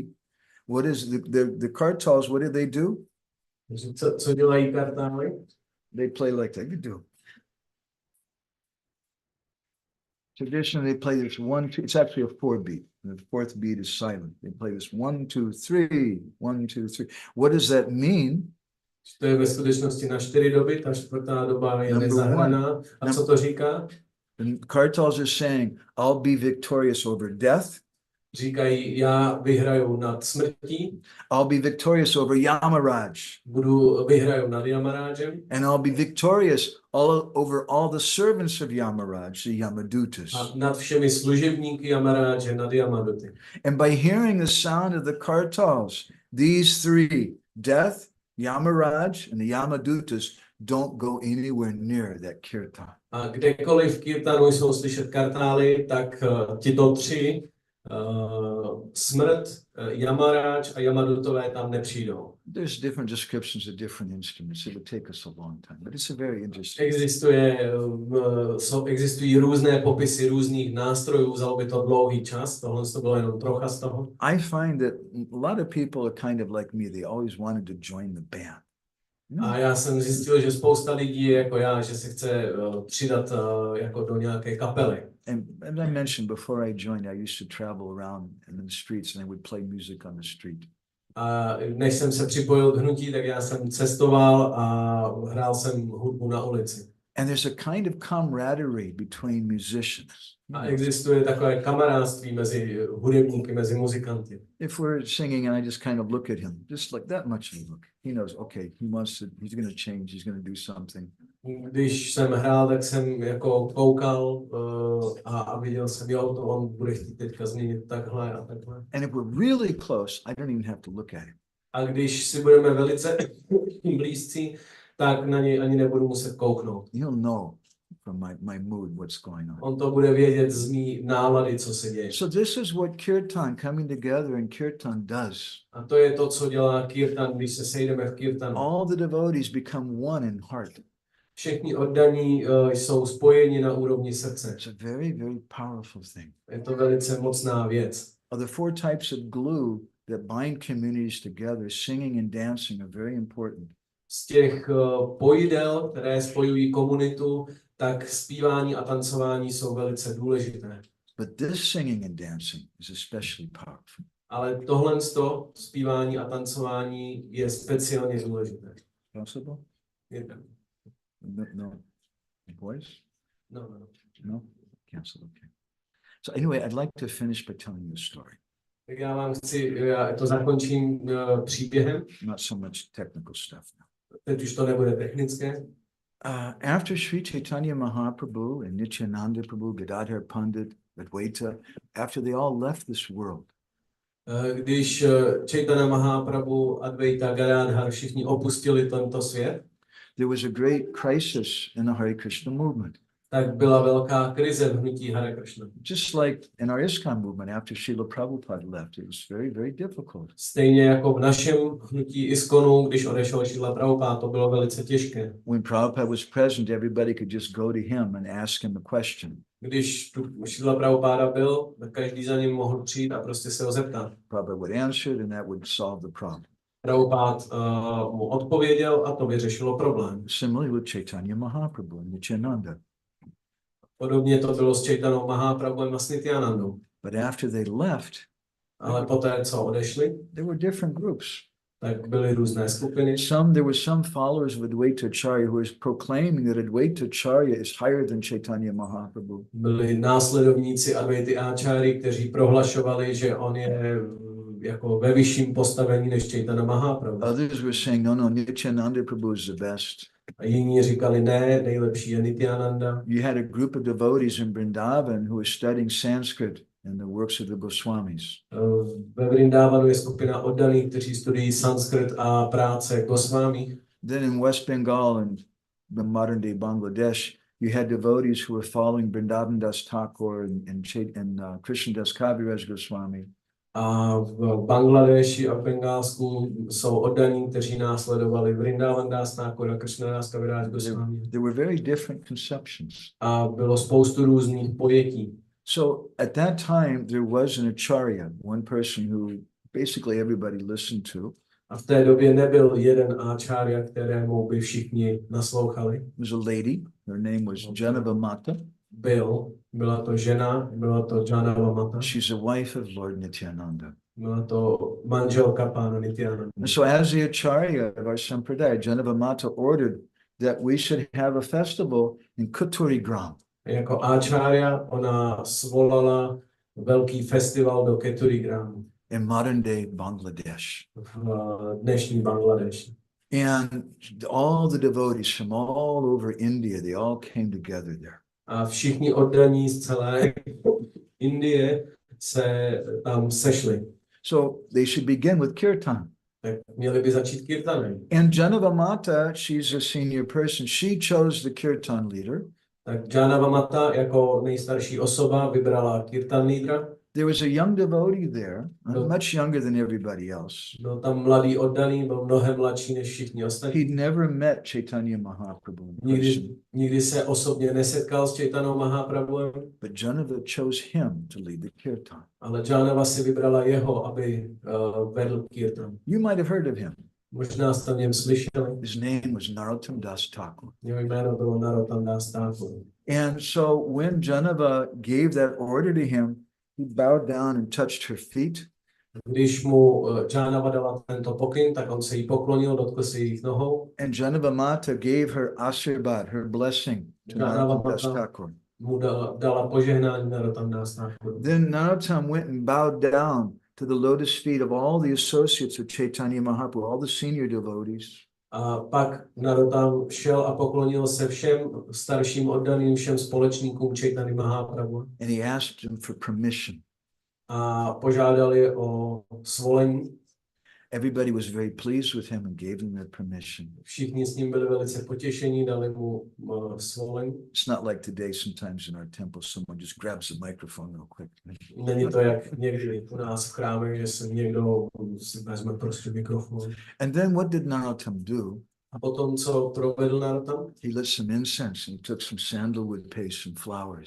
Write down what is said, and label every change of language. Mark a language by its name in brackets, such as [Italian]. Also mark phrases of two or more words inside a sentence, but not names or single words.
[English] What is the kartals, what do? [Czech] Co dělají kartály? [English] They play like that. You do. Traditionally, they play this 1, 2. It's actually a 4-beat. The fourth beat is silent. They play this 1, 2, 3, 1, 2, 3. What does that mean? [Czech] To je ve skutečnosti na 4 doby, ta čtvrtá doba je nezahraná. A co to říká? [English] The kartals are saying, I'll be victorious over death. [Czech] Říkají, já vyhraju nad smrtí. [English] I'll be victorious over Yamaraj. [Czech] Vyhraju nad Yamarajem. [English] And I'll be victorious over all the servants of Yamaraj, the Yamadutas. [Czech] A nad všemi služebníky Yamaraje, nad Yamaduty. [English] And by hearing the sound of the kartals, these three, death, Yamaraj, and the Yamadutas, don't go anywhere near that kirtan. [Czech] A kdekoliv v kirtanu jsou slyšet kartály, tak tito tři, smrt, Yamaraj a Yamadutové tam nepřijdou. [English] There's different descriptions of different instruments. It would take us a long time, but it's a very interesting. [Czech] Existují různé popisy různých nástrojů, vzalo by to dlouhý čas, tohle to bylo jenom trocha z toho. [English] I find that a lot of people are kind of like me. They always wanted to join the band. [Czech] A já jsem zjistil, že spousta lidí je jako já, že se chce přidat jako do nějaké kapely. [English] And as I mentioned before I joined, I used to travel around in the streets and I would play music on the street. [Czech] A než jsem se připojil k hnutí, tak já jsem cestoval a hrál jsem hudbu na ulici. [English] And there's a kind of camaraderie between musicians. [Czech] A existuje takové kamarádství mezi hudebníky, mezi muzikanty. [English] If we're singing and I just kind of look at him, just like that much of a look, he knows, okay, he's going to change, he's going to do something. [Czech] Když jsem hrál, tak jsem jako koukal a viděl jsem, jo, to on bude chtít teďka změnit takhle a takhle. [English] And if we're really close, I don't even have to look at him. [Czech] A když si budeme velice blízcí, tak na něj ani nebudu muset kouknout. [English] He'll know from my mood what's going on. [Czech] On to bude vědět z mý nálady, co se děje. [English] So this is what kirtan, coming together in kirtan, does. [Czech] A to je to, co dělá kirtan, když se sejdeme v kirtanu. [English] All the devotees become one in heart. [Czech] Všichni oddaní jsou spojeni na úrovni srdce. [English] It's a very, very powerful thing. [Czech] Je to velice mocná věc. [English] Of the 4 types of glue that bind communities together, singing and dancing are very important. [Czech] Z těch pojidel, které spojují komunitu, tak zpívání a tancování jsou velice důležité. [English] But this singing and dancing is especially powerful. [Czech] Ale tohle zpívání a tancování je speciálně důležité. [English] Possible? No. Voice? No. No? Cancel, okay. So anyway, I'd like to finish by telling you a story. [Czech] Tak já to zakončím příběhem. [English] Not so much technical stuff now. [Czech] Teď už to nebude technické. [English] After Sri Chaitanya Mahaprabhu and Nityananda Prabhu, Gadadhar Pandit, Advaita, after they all left this world, [Czech] když Chaitanya Mahaprabhu, Advaita, Gadadhar všichni opustili tento svět, [English] there was a great crisis in the Hare Krishna movement. [Czech] Tak byla velká krize v hnutí Hare Krishna. [English] Just like in our ISKCON movement after Srila Prabhupada left, it was very, very difficult. [Czech] Stejně jako v našem hnutí ISKCONu, když odešel Srila Prabhupada, to bylo velice těžké. [English] When Prabhupada was present, everybody could just go to him and ask him a question. [Czech] Když tu Srila Prabhupada byl, tak každý za ním mohl přijít a prostě se ho zeptat. [English] Prabhupada would answer it and that would solve the problem. [Czech] Prabhupád mu odpověděl a to vyřešilo problém. [English] Similarly with Chaitanya Mahaprabhu and Nityananda. [Czech] Podobně to bylo s Chaitanou Mahaprabhuem a s Nityanandou. [English] But after they left, [Czech] Ale poté, co odešli, [English] there were different groups. [Czech] tak byly různé skupiny. [English] There were some followers of Advaita Acharya who was proclaiming that Advaita Acharya is higher than Chaitanya Mahaprabhu. [Czech] Byli následovníci Advaity Acharya, kteří prohlašovali, že on je jako ve vyšším postavení než Chaitanya Mahaprabhu. [English] Others were saying, no, Nityananda Prabhu is the best. [Czech] A jiní říkali, ne, nejlepší je Nityananda. [English] You had a group of devotees in Vrindavan who were studying Sanskrit and the works of the Goswamis. [Czech] Ve Vrindavanu je skupina oddaných, kteří studují sanskrit a práce Goswami. [English] Then in West Bengal and the modern day Bangladesh, you had devotees who were following Vrindavan Das Thakur and Krishnadas Kaviraj Goswami. [Czech] A v Bangladeši a v Bengálsku jsou oddaní, kteří následovali Vrindavan Das Thakur a Krishnadas Kaviraj Goswami. [English] There were very different conceptions. [Czech] A bylo spoustu různých pojetí. [English] So at that time, there was an acharya, one person who basically everybody listened to. [Czech] A v té době nebyl jeden acharya, kterému by všichni naslouchali. [English] It was a lady, her name was Janava Mata. [Czech] Byla to žena, byla to Janava Mata. [English] She's a wife of Lord Nityananda. [Czech] Byla to manželka pána Nityananda. [English] And so as the acharya of our sampradaya, Janava Mata ordered that we should have a festival in Kuturi Gram. [Czech] Jako acharya ona svolala velký festival do Keturi Gramu. [English] In modern day Bangladesh. [Czech] V dnešní Bangladeši. [English] And all the devotees from all over India, they all came together there. [Czech] A všichni oddaní z celé Indie se tam sešli. [English] So they should begin with kirtan. [Czech] Tak měli by začít kirtanem. [English] And Janava Mata, she's a senior person. She chose the kirtan leader. [Czech] Tak Janava Mata jako nejstarší osoba vybrala kirtan lídra. [English] There was a young devotee there, much younger than everybody else. [Czech] Byl tam mladý oddaný, byl mnohem mladší než všichni ostatní. [English] He'd never met Chaitanya Mahaprabhu in person. [Czech] Nikdy se osobně nesetkal s Chaitanou Mahaprabhuem. [English] But Janava chose him to lead the kirtan. [Czech] Ale Janava si vybrala jeho, aby vedl kirtan. [English] You might have heard of him. [Czech] Možná jste o něm slyšeli. [English] His name was Narottam Das Thakur. [Czech] Jeho jméno bylo Narottam Das Thakur. [English] And so when Janava gave that order to him, he bowed down and touched her feet. [Czech] Když mu Janava dala tento pokyn, tak on se jí poklonil, dotkl se jejich nohou. [English] And Janava Mata gave her ashirbad, her blessing, to Narottam Das Thakur. [Czech] Mu dala požehnání Narottam Das Thakur. [English] Then Narottam went and bowed down to the lotus feet of all the associates of Chaitanya Mahaprabhu, all the senior devotees. [Czech] A pak Narottam šel a poklonil se všem starším oddaným, všem společníkům Chaitanya Mahaprabhu. [English] And he asked them for permission. [Czech] A požádal je o svolení. [English] Everybody was very pleased with him and gave him their permission. [Czech] Všichni s ním byli velice potěšení, dali mu svolení. [English] It's not like today, sometimes in our temple, someone just grabs the microphone real quick. [Czech] Není to jak někdy u nás v chrámech, že se někdo si vezme prostě mikrofon. [English] And then what did Narottam do? [Czech] A potom, co provedl Narottam? [English] He lit some incense and he took some sandalwood paste and flowers.